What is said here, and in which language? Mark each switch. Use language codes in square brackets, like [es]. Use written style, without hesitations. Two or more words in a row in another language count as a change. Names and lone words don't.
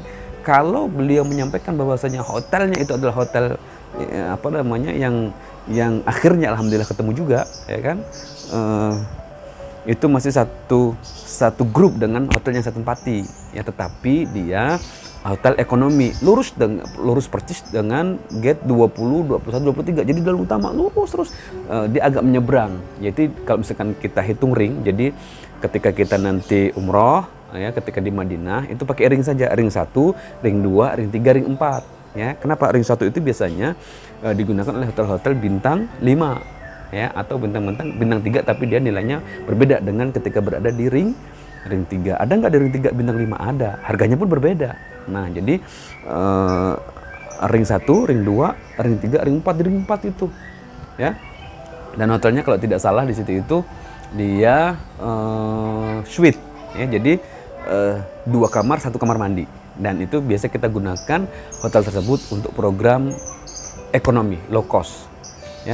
[id] Kalau beliau menyampaikan bahwasanya hotelnya itu adalah hotel yang akhirnya alhamdulillah ketemu juga ya kan, itu masih satu grup dengan hotel yang saya tempati ya, tetapi dia hotel ekonomi lurus persis dengan gate 20, 21, 23, jadi jalan utama lurus terus, dia agak menyeberang. Jadi kalau misalkan kita hitung ring, jadi ketika kita nanti umroh ya, ketika di Madinah itu pakai ring saja, ring 1, ring 2, ring 3, ring 4 ya. Kenapa ring 1 itu biasanya digunakan oleh hotel-hotel bintang 5 ya, atau bintang 3 tapi dia nilainya berbeda dengan ketika berada di ring 3. Ada nggak di ring 3 bintang 5? Ada, harganya pun berbeda. Nah jadi ring 1, ring 2, ring 3, ring 4, di ring 4 itu ya. Dan hotelnya kalau tidak salah di situ itu dia suite ya, jadi 2 kamar 1 kamar mandi, dan itu biasa kita gunakan hotel tersebut untuk program ekonomi [en] low cost [id] ya.